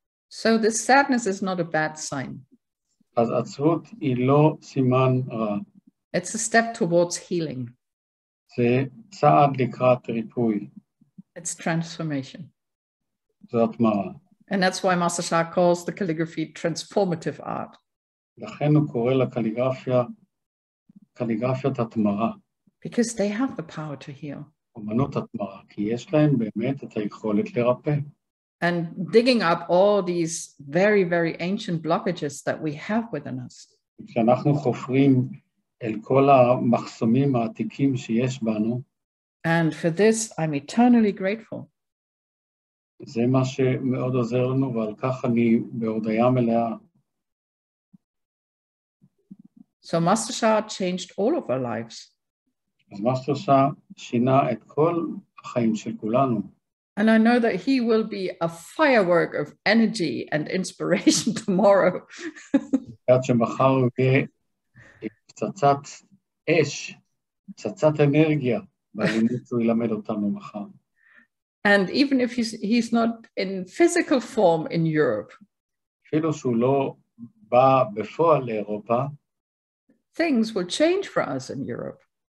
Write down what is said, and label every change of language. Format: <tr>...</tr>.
<en>So this sadness is not a bad sign.</en> <he>אז עצבות היא לא סימן רע.</he> <en>It's a step towards healing.</en> <he>זה צעד לקראת ריפוי.</he> <en>It's transformation.</en> <he>זו התמרה.</he> <en>And that's why Master Sha calls the calligraphy transformative art.</en> <he>לכן הוא קורא לקליגרפיה, קליגרפיית התמרה.</he> <en>Because they have the power to heal.</en> <he>אומנות התמרה, כי יש להם באמת את היכולת לרפא.</he> <en>And digging up all these very, very ancient blockages that we have within us.</en> <he>כשאנחנו חופרים אל כל המחסומים העתיקים שיש בנו.</he> <en>And for this, I'm eternally grateful.</en> <he>זה מה שמאוד עוזר לנו, ועל כך אני בהודיה מלאה.</he> <en>So Master Sha changed all of our lives.</en> <he>אז מאסטר שאה שינה את כל החיים של כולנו.</he> <en>And I know that he will be a firework of energy and inspiration tomorrow.</en> <he>עד שמחר הוא יהיה פצצת אש, פצצת אנרגיה, והלימוד שהוא ילמד אותנו מחר.</he> <en>And even if he's not in physical form in Europe,</en> <he>אפילו שהוא לא בא בפועל לאירופה,</he> <en>things will change for us in Europe.</en>